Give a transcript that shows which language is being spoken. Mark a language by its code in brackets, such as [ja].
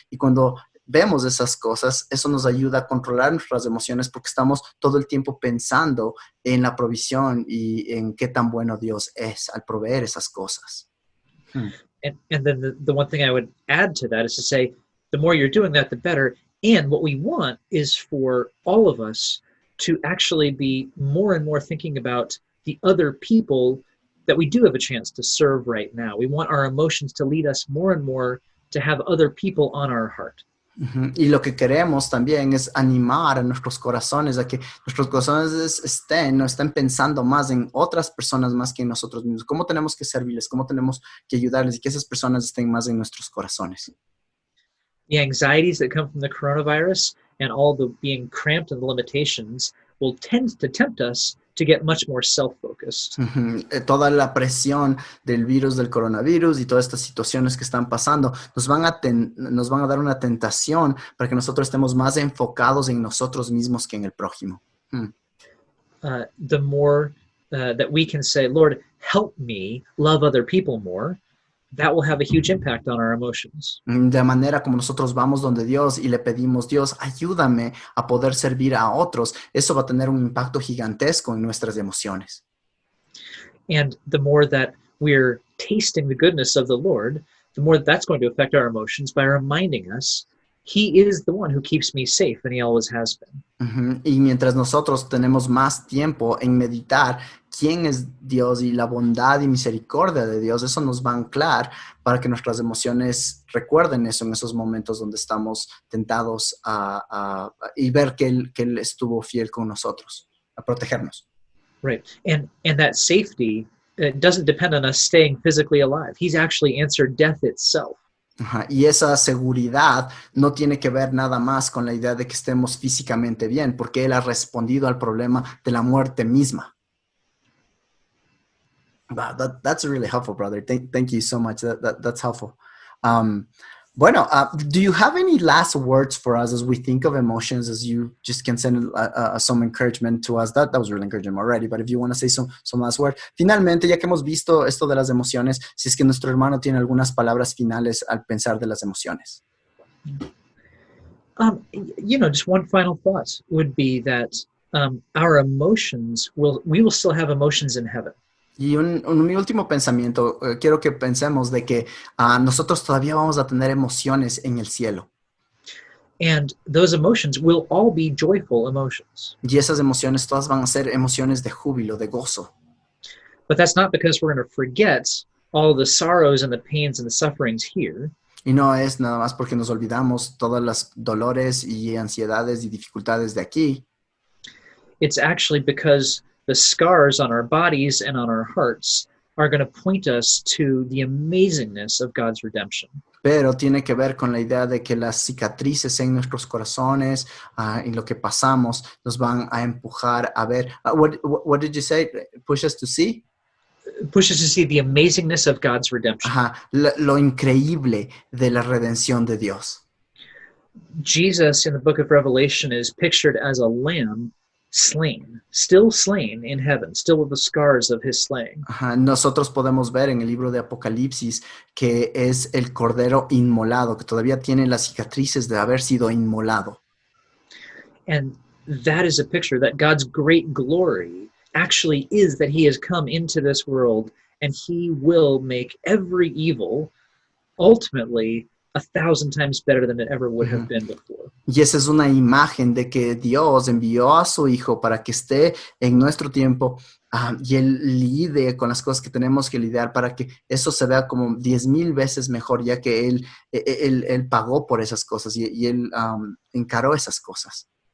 [es] Y cuando vemos esas cosas, eso nos ayuda a controlar nuestras emociones porque estamos todo el tiempo pensando en la provisión y en qué tan bueno Dios es al proveer esas cosas. [en] And then the one thing I would add to that is to say, the more you're doing that, the better. And what we want is for all of us to actually be more and more thinking about the other people that we do have a chance to serve right now. We want our emotions to lead us more and more to have other people on our heart. [es] Y lo que queremos también es animar a nuestros corazones, a que nuestros corazones no estén pensando más en otras personas más que en nosotros mismos. ¿Cómo tenemos que servirles? ¿Cómo tenemos que ayudarles? Y que esas personas estén más en nuestros corazones. [en] The anxieties that come from the coronavirus and all the being cramped and the limitations will tend to tempt us to get much more self-focused. [es] Toda la presión del virus, del coronavirus y todas estas situaciones que están pasando nos van a dar una tentación para que nosotros estemos más enfocados en nosotros mismos que en el prójimo. [en] The more that we can say, Lord, help me love other people more, that will have a huge impact on our emotions. [es] De manera como nosotros vamos donde Dios y le pedimos, Dios, ayúdame a poder servir a otros, eso va a tener un impacto gigantesco en nuestras emociones. [en] And the more that we're tasting the goodness of the Lord, the more that's going to affect our emotions by reminding us He is the one who keeps me safe, and he always has been. [es] Y mientras nosotros tenemos más tiempo en meditar quién es Dios y la bondad y misericordia de Dios, eso nos va a anclar para que nuestras emociones recuerden eso en esos momentos donde estamos tentados y ver que Él estuvo fiel con nosotros, a protegernos. [en] Right. And that safety doesn't depend on us staying physically alive. He's actually answered death itself. [es] Y esa seguridad no tiene que ver nada más con la idea de que estemos físicamente bien, porque Él ha respondido al problema de la muerte misma. [en] Wow, that's really helpful, brother. Thank you so much. That's helpful. Bueno, do you have any last words for us as we think of emotions, as you just can send some encouragement to us? That was really encouraging already, but if you want to say some last words. [es] Finalmente, ya que hemos visto esto de las emociones, si es que nuestro hermano tiene algunas palabras finales al pensar de las emociones. [en] Just one final thought would be that our emotions we will still have emotions in heaven. [es] Y mi último pensamiento, quiero que pensemos de que nosotros todavía vamos a tener emociones en el cielo. [en] And those emotions will all be joyful emotions. [es] Y esas emociones todas van a ser emociones de júbilo, de gozo. [en] But that's not because we're going to forget all the sorrows and the pains and the sufferings here. [es] Y no es nada más porque nos olvidamos todas las dolores y ansiedades y dificultades de aquí. [en] It's actually because the scars on our bodies and on our hearts are going to point us to the amazingness of God's redemption. [es] Pero tiene que ver con la idea de que las cicatrices en nuestros corazones, en lo que pasamos, nos van a empujar a ver. [en] What did you say? Push us to see? Push us to see the amazingness of God's redemption. [es] Lo increíble de la redención de Dios. [en] Jesus in the book of Revelation is pictured as a lamb still slain in heaven, still with the scars of his slaying. [es] Ajá, nosotros podemos ver en el libro de Apocalipsis que es el cordero inmolado, que todavía tiene las cicatrices de haber sido inmolado. [en] And that is a picture that God's great glory actually is that he has come into this world and he will make every evil ultimately 1,000 times better than it ever would have been before. [es] Y esa es una imagen de que Dios envió a su Hijo para que esté en nuestro tiempo y Él lide con las cosas que tenemos que lidiar para que eso se vea como 10,000 veces mejor, ya que Él pagó por esas cosas y Él encaró esas cosas.